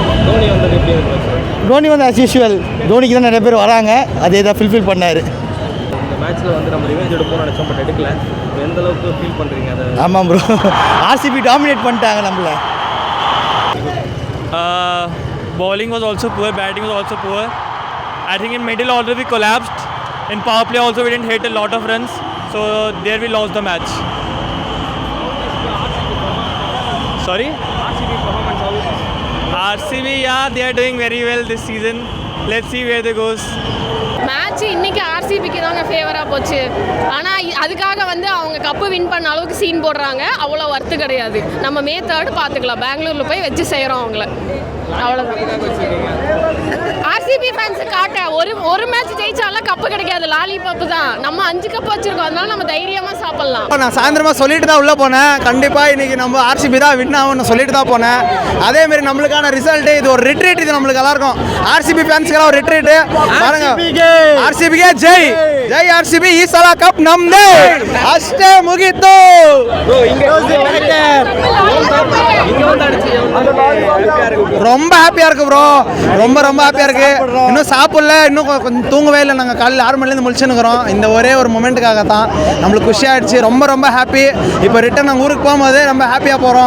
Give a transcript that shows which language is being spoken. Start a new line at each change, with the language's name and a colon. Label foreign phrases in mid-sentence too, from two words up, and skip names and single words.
Tamil: தோனி வந்து
English: as usual,
Tamil: தோனிக்கு தான் நிறைய பேர் வராங்க, அதே தான் ஃபில்ஃபில் பண்ணார். இந்த மேட்ச்சில் வந்து நம்ம ரிவெஞ்ச் எடுப்போம்னு நினச்சோம், பட் எடுக்கல. எந்த அளவுக்கு ஃபீல் பண்ணுறீங்க அதை?
English: ஆமாம் ப்ரோ,
Tamil: ஆர்சிபி டாமினேட் பண்ணிட்டாங்க நம்மளை.
English: Bowling was also poor, batting was also poor. I think in middle order we collapsed. In power play also we didn't hit a lot of runs. So there we lost the match. Sorry? RCB performance how is it? RCB, yeah, they are doing very well this season. Let's see where they goes.
Tamil: மேட்ச் இன்னைக்கு RCB ஆர்சிபிக்கு தாங்க ஃபேவராக போச்சு. ஆனால் அதுக்காக வந்து அவங்க கப்பு வின் பண்ண அளவுக்கு சீன் போடுறாங்க, அவ்வளோ ஒர்த்து கிடையாது. நம்ம மே 3 பார்த்துக்கலாம், பெங்களூரில் போய் வச்சு செய்கிறோம் அவங்கள, அவ்வளோதான். ஆர்சிபி ஃபேன்ஸு காட்ட ஒரு மேட்ச் ஜெயிச்சாலும் கப்பு கிடைக்காது, லாலிபப்பு தான். நம்ம 5 கப்பு வச்சுருக்கோம், அதனால நம்ம தைரியமாக சாப்பிட்லாம். நான் சாயந்தரமாக சொல்லிட்டு தான் உள்ளே போனேன், கண்டிப்பாக இன்றைக்கி நம்ம ஆர்சிபி தான் வின் ஆகும்னு சொல்லிட்டு தான் போனேன். அதேமாரி நம்மளுக்கான ரிசல்ட்டு இது ஒரு ரிட்ரீட், இது நம்மளுக்கு எல்லாருக்கும் ஆர்சிபி ஃபேன்ஸ்க்கெல்லாம் ஒரு ரிட்ரீட்டு பாருங்க.
Kannada: ஆர்சிபிಗೆ
Tamil: ஜெய் ஜெய் ஆர்சிபி
Kannada: ಈ ಸಲ ಕಪ್ ನಮ್ದೇ ಅಷ್ಟೇ ಮುಗೀತು.
Tamil: ரொம்ப ஹாப்பியாக இருக்கு ப்ரோ, ரொம்ப ஹாப்பியாக இருக்கு. இன்னும் சாப்பிடல, இன்னும் கொஞ்சம் தூங்கவே இல்லை. நாங்கள் காலையில் 6 மணிலேருந்து முழிச்சுன்னுக்குறோம். இந்த ஒரே ஒரு மொமெண்ட்டுக்காக தான் நம்மளுக்கு குஷியாகிடுச்சு, ரொம்ப ஹாப்பி. இப்போ ரிட்டன் நாங்கள் ஊருக்கு போகும்போது ரொம்ப ஹாப்பியாக போகிறோம்.